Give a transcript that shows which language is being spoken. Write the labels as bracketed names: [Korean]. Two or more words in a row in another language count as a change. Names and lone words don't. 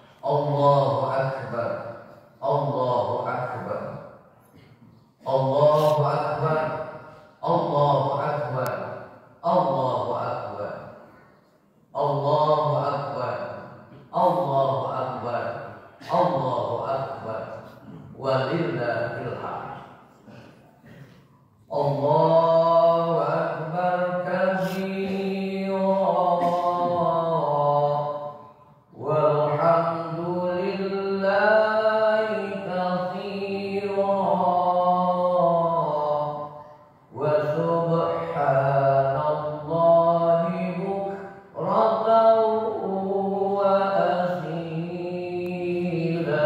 [Arabic] الله أكبر، الله أكبر، الله أكبر، الله أكبر، الله أكبر، الله أكبر، الله أكبر، الله أكبر, ولله الحمد. الله أكبر كبيرا والحمد لله كثيرا وسبحان الله بكرة وأصيلا.